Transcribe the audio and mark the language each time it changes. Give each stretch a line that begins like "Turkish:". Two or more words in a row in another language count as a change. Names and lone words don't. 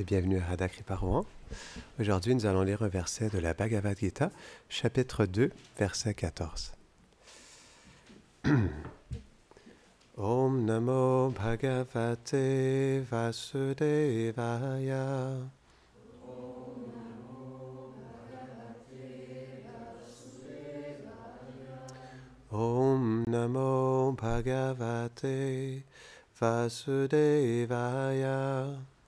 French: bienvenue à Radha Kripa Rouen. Aujourd'hui, nous allons lire un verset de la Bhagavad Gita, chapitre 2, verset 14.
Sanskrit: ॐ नमो भगवते वासुदेवाय. ॐ नमो भगवते वासुदेवाय.